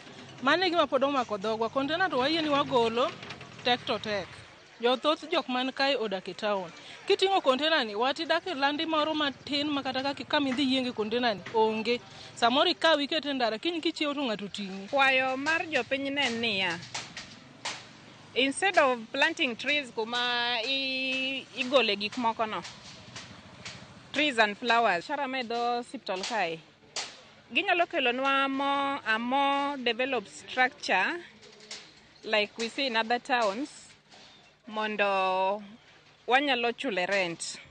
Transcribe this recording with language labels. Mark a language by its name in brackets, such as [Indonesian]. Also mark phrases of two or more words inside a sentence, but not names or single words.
[Luo (Kenya and Tanzania)] Mane gima pod omako dhogwa container to wayie ni wagolo tek to tek. Jothoth jok man kae odak e town. Kiting'o container ni watidak e landi moro matin makata kama idhi yienge container ni onge. Samoro ikawi ikete ndara kiny kichiewo to ng'ato ting'i. Kwayo mar jopiny ne niya, [English] instead of planting trees [Luo (Kenya and Tanzania)] kuma igole gik moko no, [English] trees and flowers, [Luo (Kenya and Tanzania)] sharamedo siptol kae. Ginyalo kelonwa [English] a more developed structure like we see in other towns [Luo (Kenya and Tanzania)] mondo wanyalo chule rent.